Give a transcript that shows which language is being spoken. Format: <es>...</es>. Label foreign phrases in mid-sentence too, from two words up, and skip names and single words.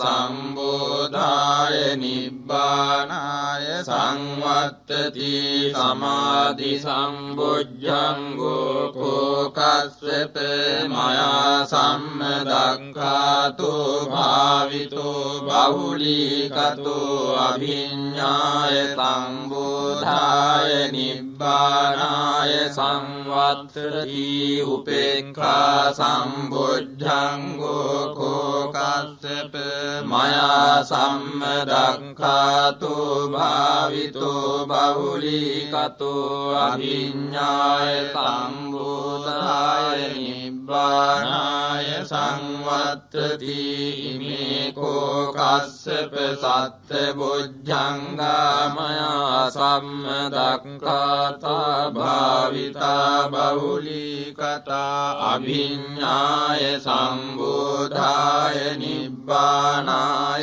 <pi>සම්බෝධාය නිබ්බානාය සංවත්තති සමාධි සම්බුද්ධංගෝ කෝ කස්සප මයා සම්මදක්ඛාතෝ භාවිතෝ බහුලීකතෝ අභිඤ්ඤාය සම්බෝධාය නිබ්බානාය සංවත්තති උපේක්ඛා සම්බුද්ධංගෝ කෝ කස්සප මයා සම්මදක්ඛාතෝ භාවිතෝ බහුලීකතෝ අභිඤ්ඤාය සම්බෝධාය නිබ්බානාය නිබ්බානාය සංවත්තති ඉමේ කෝ කස්සප සත්ත බොජ්ජංගා මයා සම්මදක්ඛාතා භාවිතා බහුලීකතා අභිඤ්ඤාය සම්බෝධාය නිබ්බානාය</pi>